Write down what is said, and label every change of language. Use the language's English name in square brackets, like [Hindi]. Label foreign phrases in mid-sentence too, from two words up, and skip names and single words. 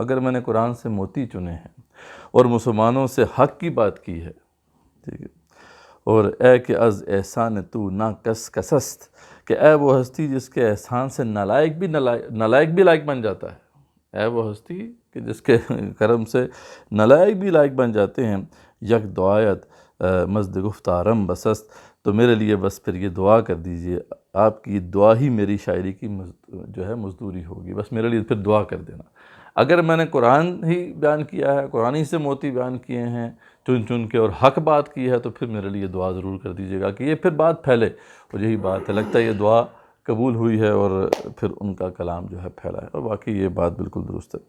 [Urdu] اگر میں نے قرآن سے موتی چنے ہیں اور مسلمانوں سے حق کی بات کی ہے، ٹھیک ہے، اور [Persian] اے کہ از احسان تو نا کس کسست، [Urdu] کہ اے وہ ہستی جس کے احسان سے نالائق بھی لائق بن جاتا ہے، اے وہ ہستی کہ جس کے کرم سے نالائق بھی لائق بن جاتے ہیں، [Persian] یک دعایت مزد گفتارم بسست، [Urdu] تو میرے لیے بس پھر یہ دعا کر دیجئے، آپ کی دعا ہی میری شاعری کی جو ہے مزدوری ہوگی، بس میرے لیے پھر دعا کر دینا۔ اگر میں نے قرآن ہی بیان کیا ہے، قرآن ہی سے موتی بیان کیے ہیں چن چن کے، اور حق بات کی ہے، تو پھر میرے لیے دعا ضرور کر دیجیے گا کہ یہ پھر بات پھیلے، اور یہی بات ہے، لگتا ہے یہ دعا قبول ہوئی ہے اور پھر ان کا کلام جو ہے پھیلا ہے، اور واقعی یہ بات بالکل درست ہے۔